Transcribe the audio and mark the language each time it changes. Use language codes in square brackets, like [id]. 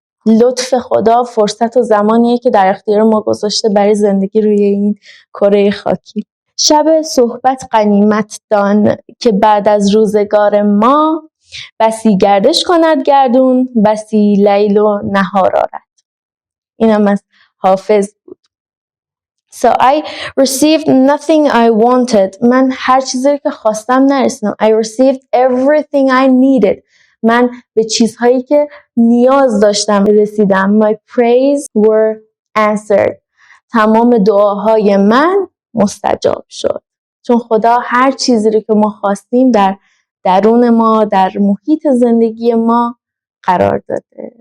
[fa] لطف خدا فرصت و زمانیه که در اختیار ما گذاشته برای زندگی روی این کره خاکی. شب صحبت غنیمت دان که بعد از روزگار ما، بسی گردش کند گردون، بسی لیل و نهار آرد. اینم از حافظ بود. [en] So I received nothing I wanted. [fa] من هر چیزی که خواستم نرسیدم. [en] I received everything I needed. [fa] من به چیزهایی که نیاز داشتم رسیدم. [en] My prayers were answered. [fa] تمام دعاهای من مستجاب شد. چون خدا هر چیزی رو که ما خواستیم در درون ما، در محیط زندگی ما قرار داده.